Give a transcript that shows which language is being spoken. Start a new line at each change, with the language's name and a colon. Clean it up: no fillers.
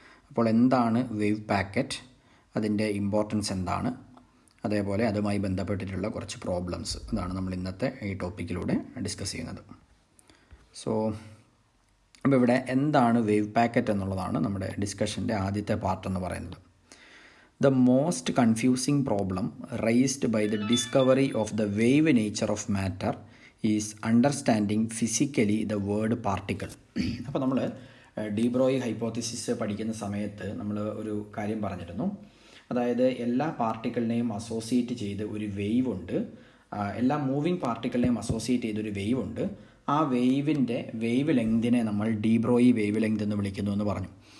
Malayalam: അപ്പോൾ എന്താണ് wave packet, അതിൻ്റെ ഇമ്പോർട്ടൻസ് എന്താണ്, അതേപോലെ അതുമായി ബന്ധപ്പെട്ടിട്ടുള്ള കുറച്ച് പ്രോബ്ലംസ്, അതാണ് നമ്മൾ ഇന്നത്തെ ഈ ടോപ്പിക്കിലൂടെ ഡിസ്കസ് ചെയ്യുന്നത്. സോ അപ്പോൾ ഇവിടെ എന്താണ് വേവ് പാക്കറ്റ് എന്നുള്ളതാണ് നമ്മുടെ ഡിസ്കഷൻ്റെ ആദ്യത്തെ പാർട്ട് എന്ന് പറയുന്നത്.
English: The most confusing problem raised by the discovery of the wave nature of matter is understanding physically the word particle.
Malayalam: അപ്പോൾ നമ്മൾ ഡി ബ്രോയി ഹൈപ്പോത്തിസിസ് പഠിക്കുന്ന സമയത്ത് നമ്മൾ ഒരു കാര്യം പറഞ്ഞിരുന്നു. അതായത് എല്ലാ പാർട്ടിക്കിളിനെയും അസോസിയേറ്റ് ചെയ്ത് ഒരു വേവ് ഉണ്ട്, എല്ലാ മൂവിങ് പാർട്ടിക്കിളിനെയും അസോസിയേറ്റ് ചെയ്തൊരു വേവ് ഉണ്ട്. ആ വേവിൻ്റെ വേവ് ലെങ്തിനെ നമ്മൾ ഡി ബ്രോയി വേവ് ലെങ്ത് എന്ന് വിളിക്കുന്നു എന്ന് പറഞ്ഞു.